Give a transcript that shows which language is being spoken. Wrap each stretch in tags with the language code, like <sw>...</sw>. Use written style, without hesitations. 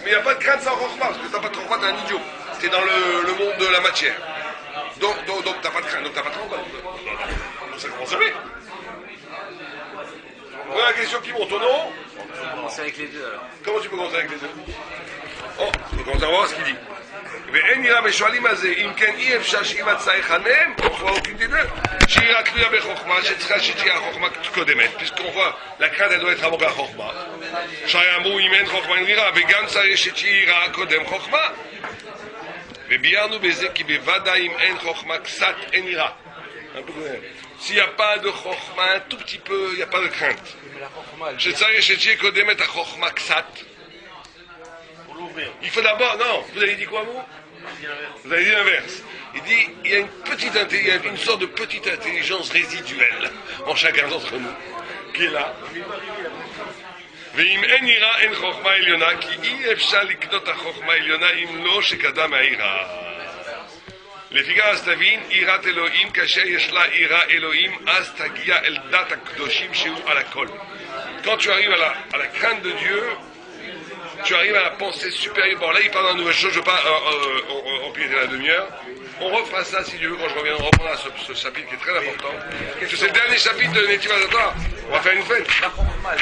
<fr>Mais il n'y a pas de crainte sans chokma, parce que tu n'as pas de chokma, tu es un idiot. Tu es dans le monde de la matière. Donc tu n'as pas de crainte, donc tu n'as pas de chokma. Donc ça commence bien. Voilà la question qui monte au nom. On va commencer avec les deux alors. Comment tu peux commencer avec les deux? Oh, tu peux commencer à voir ce qu'il dit.</fr> <he>ואין יראה ושואלים על זה, אם כן אי אפשר שימצא אחד מהם,</he> <fr>on voit aucune des deux.</fr> <he>שיראה תלויה בחוכמה, שצריכה שתהיה החוכמה קודמת,</he> <fr>puisqu'on voit, la crainte elle doit être avant la חוכמה.</fr> <he>שהרי אמרו אם אין חוכמה אין יראה, וגם צריך שתהיה יראה קודם חוכמה. וביארנו בזה כי בוודאי אם אין חוכמה קצת אין יראה.</he> <fr>S'il n'y a pas de chokma, un tout petit peu, il n'y a pas de crainte.</fr> <he>שצריך שתהיה קודמת החוכמה קצת.</he> <fr>Il faut d'abord, non, vous avez dit quoi vous? Vous avez dit l'inverse. Il dit, il y a une sorte de petite intelligence résiduelle en chacun d'entre nous, qui est là.</fr> <he>ואם אין יראה אין חוכמה עליונה, כי אי אפשר לקנות החוכמה העליונה אם לא שקדם היראה. לפיכך תבין, יראת אלוהים, כאשר יש לה יראה אלוהים, אז תגיע אל דת הקדושים שהוא על הכל.</he> <fr>Quand tu arrives à la crainte de Dieu, tu arrives à la pensée supérieure. Bon, là, il parle d'une nouvelle chose, je ne veux pas empiéter la demi-heure. On refera ça, si Dieu veut, quand je reviendrai, on reprendra ce chapitre qui est très important. Parce que c'est le dernier chapitre de Netiva Zatora. On va faire une fête. La Chokhmah,</fr>